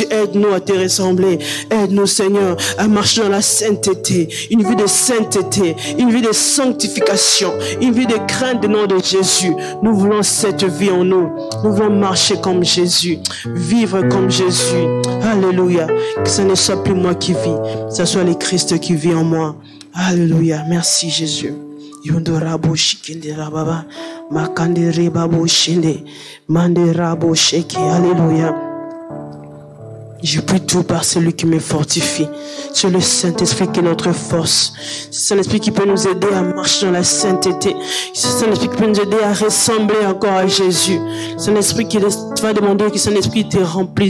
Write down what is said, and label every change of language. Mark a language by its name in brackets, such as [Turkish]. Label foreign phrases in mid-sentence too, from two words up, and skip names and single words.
[French] Aide-nous à te ressembler. Aide-nous, Seigneur, à marcher dans la sainteté, une vie de sainteté, une vie de sanctification, une vie de crainte du nom de Jésus. Nous voulons cette vie en nous. Nous voulons marcher comme Jésus, vivre comme Jésus. Alléluia. Que ce ne soit plus moi qui vis, que ce soit le Christ qui vit en moi. Alléluia. Merci Jésus. Yondorabo shikinde rababa makande rebabo shinde mande rabo sheke. Alléluia. Je prie tout par celui qui me fortifie. C'est le Saint-Esprit qui est notre force. C'est Saint-Esprit qui peut nous aider à marcher dans la sainteté. C'est Saint-Esprit qui peut nous aider à ressembler encore à Jésus. C'est Saint-Esprit qui va demander que Saint-Esprit te remplisse.